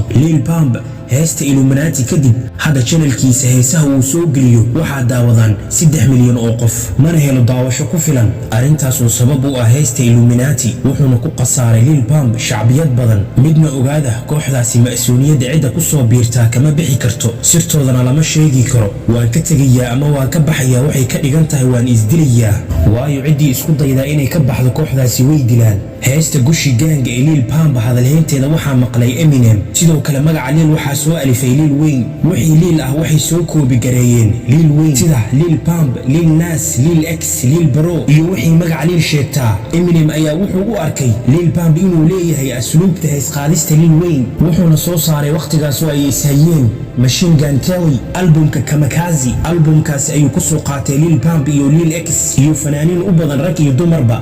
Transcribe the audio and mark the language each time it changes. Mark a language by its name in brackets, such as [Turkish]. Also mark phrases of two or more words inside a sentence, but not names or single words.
[Somali] Lil Pump heesta Illuminati kadib hada channelkiisa heesaha uu soo geliyo waxa daawadaan 3 milyan oo qof mana helo daawasho ku filan arintaas oo sabab u ah heesta Illuminati wuxuuna ku qasaaray Lil Pump shacbiyad badan midna ogaada kooxdaasi Mas'uuliyadda cida ku soo biirta kama bixi karto sirtoodana lama sheegi karo waan ka tagayaa ama waan ka baxayaa waxay ka dhigan tahay waan isdilayaa waayo cidii isku dayda inay ka baxdo kooxdaasi way dilaan. heesta Gucci Gang ee Lil Pump hadalheynteeda waxa maqlay Eminem sidoo kale magaca Lil waxa soo alifay Lil Wayne wixii Lil ah waxay soo koobi gareeyeen Lil Wayne sida Lil Pump Lil Nas Lil X Lil Bro iyo wixii magaca Lil sheegta. Eminem ayaa wuxuu u arkay Lil Pump inuu leeyahay asluubta hees qaadista Lil Wayne wuxuuna soo saaray waqtigaas oo ay ishayeen Machine Gun Kelly albumka Kamikaze albumkaas ayuu ku soo qaatay Lil Pump iyo Lil X iyo fanaaniin u badan rag iyo dumarba.